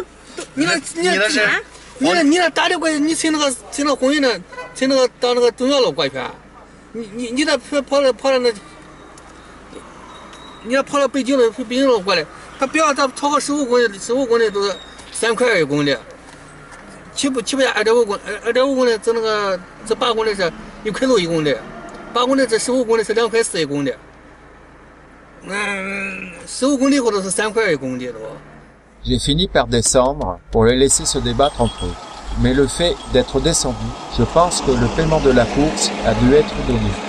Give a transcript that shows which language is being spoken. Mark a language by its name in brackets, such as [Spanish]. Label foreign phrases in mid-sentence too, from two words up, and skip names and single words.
[Chinese] 你那打的过去，你从那个红云那，从那个到那个中央路过去，你那跑到那，你要跑到北京路过来，他不要超过15公里都是3块1公里，起步价2.5公里，这8公里是1块61公里。8公里这15公里是2块41公里，15公里后头是3块1公里的。 [French] J'ai fini par descendre pour les laisser se débattre entre eux. Mais le fait d'être descendu, je pense que le paiement de la course a dû être donné.